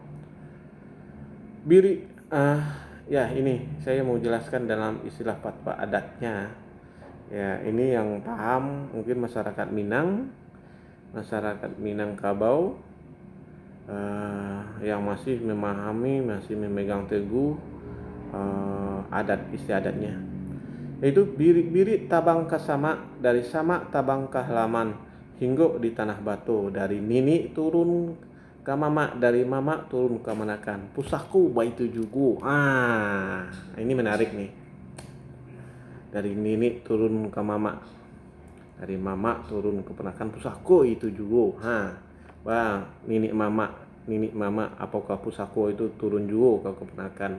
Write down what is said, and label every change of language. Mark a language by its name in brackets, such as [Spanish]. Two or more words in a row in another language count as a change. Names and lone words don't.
[Indonesian] Ya, ini saya mau jelaskan dalam istilah fatwa adatnya. Ya, ini yang paham mungkin masyarakat Minangkabau yang masih memahami, masih memegang teguh adat istiadatnya. [Minangkabau] Yaitu birik-birik tabang kasama, dari sama tabang ke halaman, hinggo di tanah batu, dari nini turun ke mama, dari mama turun ke manakan, pusakku baitu jugo. [Indonesian] Ini menarik nih. [Minangkabau] Dari nini turun ke mama, dari mama turun ke ponakan, pusakku itu jugo. [Indonesian] Nini mama apakah pusakku itu turun jugo ke keponakan.